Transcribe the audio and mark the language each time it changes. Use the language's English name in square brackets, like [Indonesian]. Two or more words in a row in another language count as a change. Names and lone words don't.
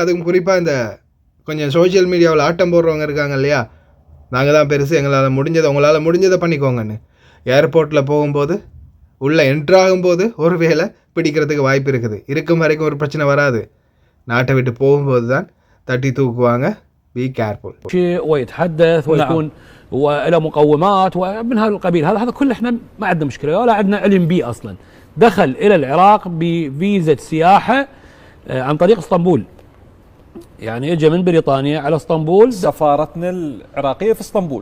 [Tamil] அதுவும் குறிப்பாக இந்த கொஞ்சம் [English] social media [Tamil] ஆட்டம் போடுறவங்க இருக்காங்க இல்லையா, நாங்கள் தான் பெருசு, எங்களால் முடிஞ்சதை உங்களால் முடிஞ்சதை பண்ணிக்கோங்கன்னு. ஏர்போர்ட்டில் போகும்போது உள்ளே என்ட்ராகும்போது ஒரு வேளை பிடிக்கிறதுக்கு வாய்ப்பு இருக்குது. இருக்கும் வரைக்கும் ஒரு பிரச்சனை வராது. நாட்டை விட்டு போகும்போது தான் தட்டி தூக்குவாங்க. [English] be careful. [Arabic] ويتحدث ويكون وله مقومات ومن هذا القبيل. هذا كله احنا ما عندنا مشكله ولا عندنا علم به اصلا. دخل الى العراق بفيزا سياحه عن طريق اسطنبول. يعني اجى من بريطانيا على اسطنبول. سفارتنا العراقيه في اسطنبول.